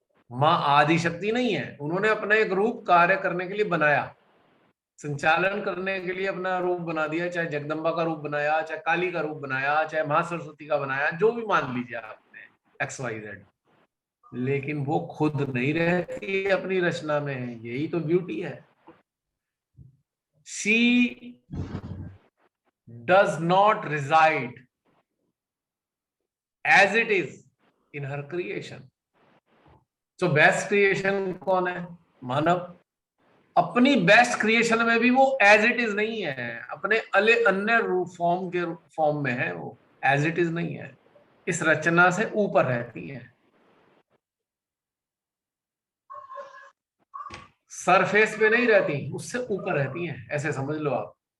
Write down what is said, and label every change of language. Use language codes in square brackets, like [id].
[hi] माँ आदि शक्ति नहीं है, उन्होंने अपना एक रूप कार्य करने के लिए बनाया, संचालन करने के लिए अपना रूप बना दिया, चाहे जगदम्बा का रूप बनाया, चाहे काली का रूप बनाया, चाहे माँ सरस्वती का बनाया, जो भी मान लीजिए आपने XYZ, लेकिन वो खुद नहीं रहती अपनी रचना में। यही तो ब्यूटी है। [en] She does not reside as it is in her creation. [hi] तो बेस्ट क्रिएशन कौन है? मानव। अपनी बेस्ट क्रिएशन में भी वो [en] as it is [hi] नहीं है, अपने अन्य रूप फॉर्म में है, वो एज इट इज नहीं है, इस रचना से ऊपर रहती है, सरफेस पे नहीं रहती, उससे ऊपर रहती हैं, ऐसे समझ लो आप।